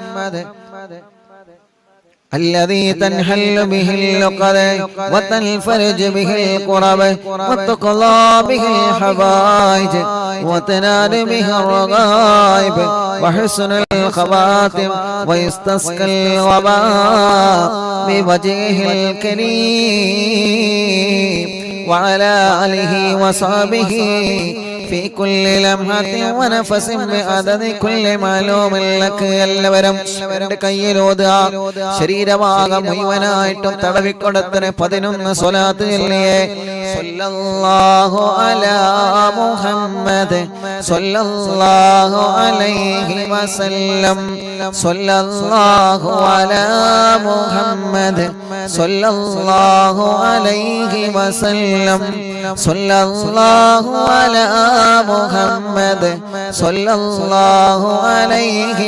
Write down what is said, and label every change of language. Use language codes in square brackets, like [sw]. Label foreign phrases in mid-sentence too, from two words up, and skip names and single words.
[ar] الذي تنحل به اللقد وتنفرج به الكرب وتقضى به الحوائج وتنال به الرغائب وحسن الخواتم ويستسقى الوباء بوجهه الكريم وعلى آله وصحبه في كل لمحة ونفس بعدد كل معلوم لك. [ml] എല്ലാവരും കയ്യിലോതുക. ശരീരഭാഗം മുഴുവനായിട്ടും തടവിക്കൊടുത്തിന് 11 സ്വലാത്ത് ചൊല്ലിയേ. [ar] صلى الله على محمد صلى الله عليه وسلم صلى الله على محمد صلى الله عليه وسلم صلى الله على محمد صلى الله عليه